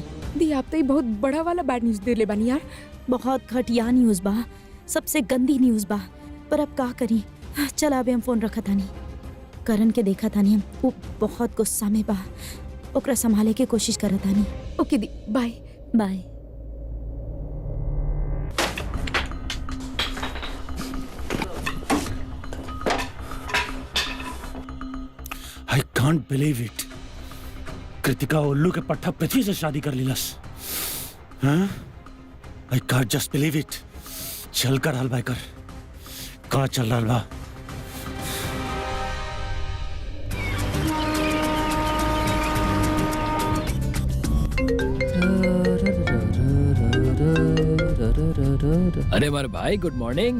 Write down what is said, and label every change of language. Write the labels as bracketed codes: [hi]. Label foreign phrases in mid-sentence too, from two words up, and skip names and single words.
[bho] दी आप तो ये बहुत बड़ा वाला [en] bad news [bho] दे ले बानी यार। बहुत घटिया न्यूज बा, सबसे गंदी न्यूज बा, पर अब का करी। चल अबे हम फोन रखा थानी, करण के देखा थानी, हम वो बहुत गुस्सा में बा, ओकरा संभाले के कोशिश करत थानी। ओके दी, बाय बाय। [en] I can't believe it, [bho] कृतिका उल्लू के पट्टा पृथ्वी से शादी कर लीलस। हाँ? [en] I can't just believe it. [bho] चल कर हल भाई कर, कहाँ चल रहा बा? अरे मारे भाई, [en] good morning.